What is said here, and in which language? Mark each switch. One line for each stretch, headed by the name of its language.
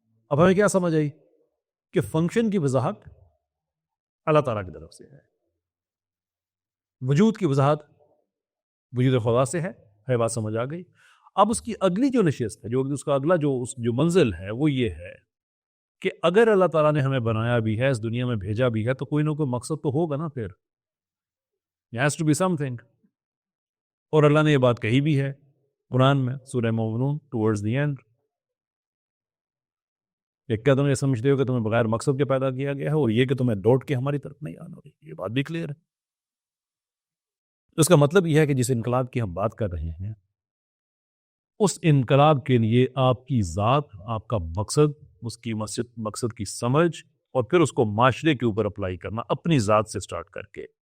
Urdu: اب ہمیں کیا سمجھ آئی کہ فنکشن کی وضاحت اللہ تعالیٰ کی طرف سے ہے, وجود کی وضاحت وجود خدا سے ہے بات سمجھ آ گئی. اب اس کی اگلی جو نشست ہے, جو اس کا اگلا جو منزل ہے وہ یہ ہے کہ اگر اللہ تعالیٰ نے ہمیں بنایا بھی ہے, اس دنیا میں بھیجا بھی ہے, تو کوئی نہ کوئی مقصد تو ہوگا نا. پھر
English: there has to be something.
Urdu: اور اللہ نے یہ بات کہی بھی ہے قرآن میں سورہ مومنون
English: towards the end.
Urdu: کیا تم یہ سمجھتے ہو کہ تمہیں بغیر مقصد کے پیدا کیا گیا ہے, اور یہ کہ تمہیں لوٹ کے ہماری طرف نہیں آنا, یہ بات بھی کلیئر ہے. اس کا مطلب یہ ہے کہ جس انقلاب کی ہم بات کر رہے ہیں اس انقلاب کے لیے آپ کی ذات, آپ کا مقصد, اس کی مقصد کی سمجھ, اور پھر اس کو معاشرے کے اوپر اپلائی کرنا اپنی ذات سے سٹارٹ کر کے.